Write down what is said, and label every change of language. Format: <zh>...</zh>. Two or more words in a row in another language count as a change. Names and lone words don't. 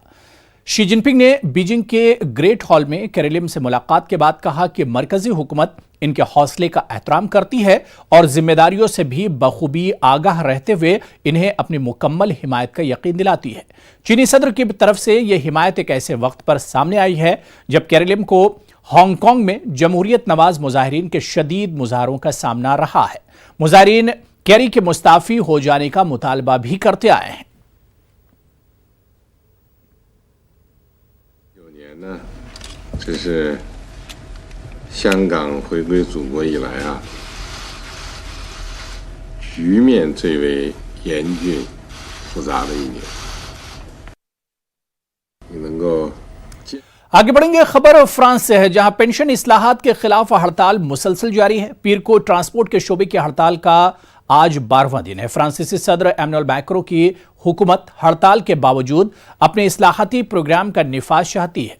<ur>شی جن پنگ نے بیجنگ کے گریٹ ہال میں کیری لیم سے ملاقات کے بعد کہا کہ مرکزی حکومت ان کے حوصلے کا احترام کرتی ہے اور ذمہ داریوں سے بھی بخوبی آگاہ رہتے ہوئے انہیں اپنی مکمل حمایت کا یقین دلاتی ہے. چینی صدر کی طرف سے یہ حمایت ایک ایسے وقت پر سامنے آئی ہے جب کیری لیم کو ہانگ کانگ میں جمہوریت نواز مظاہرین کے شدید مظاہروں کا سامنا رہا ہے. مظاہرین کیری کے مستعفی ہو جانے کا مطالبہ بھی کرتے آئے ہیں.</ur> <zh>这是香港回归祖国以来局面最为严峻复杂的一年。你能够</zh> <ur>آگے بڑھیں گے. خبر فرانس سے ہے، جہاں پنشن اصلاحات کے خلاف ہڑتال مسلسل جاری ہے. پیر کو ٹرانسپورٹ کے شعبے کی ہڑتال کا آج 12واں دن ہے. فرانسیسی صدر ایمانوئل میکرون کی حکومت ہڑتال کے باوجود اپنے اصلاحاتی پروگرام کا نفاذ چاہتی ہے.</ur>